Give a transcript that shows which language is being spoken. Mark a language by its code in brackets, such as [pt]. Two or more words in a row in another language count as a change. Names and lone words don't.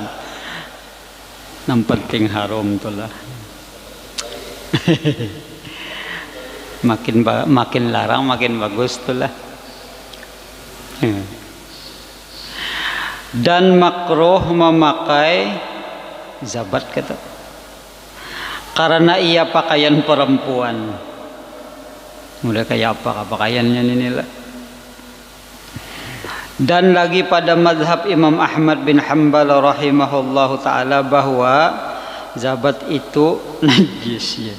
[id] Yang penting harum itulah. [bjn] makin larang makin bagus itulah. [id] Dan makruh memakai zabat kata. Karena ia pakaian perempuan. Mulai kayak apa pakaiannya ini lah. Dan lagi pada mazhab Imam Ahmad bin Hanbal [ar] رحمه الله تعالى [id] bahwa zabat itu najis ya.